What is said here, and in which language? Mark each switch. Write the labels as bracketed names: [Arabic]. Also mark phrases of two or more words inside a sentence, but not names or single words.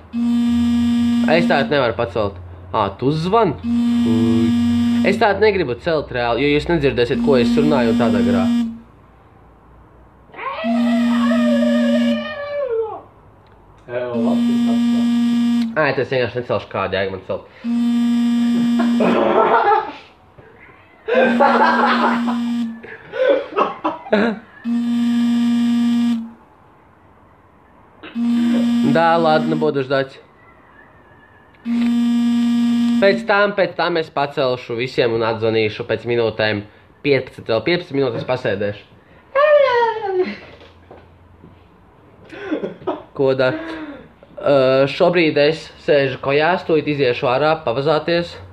[Latvian] Es tādu nevaru pacelt. Tu zvan? Es tādu negribu celt reāli, jo jūs nedzirdēsiet, ko es runāju tādā garā. Tas vienkārši necelšu kādu jēgu man celt. [Russian] Да, ладно, буду ждать. [Latvian] Pēc tam es pacelšu visiem un atzvanīšu pēc minūtēm 15, vēl 15 minūtes pasēdēšu. Ko dar? Šobrīd es sēžu kojās, tūlīt iziešu ārā, pavazāties.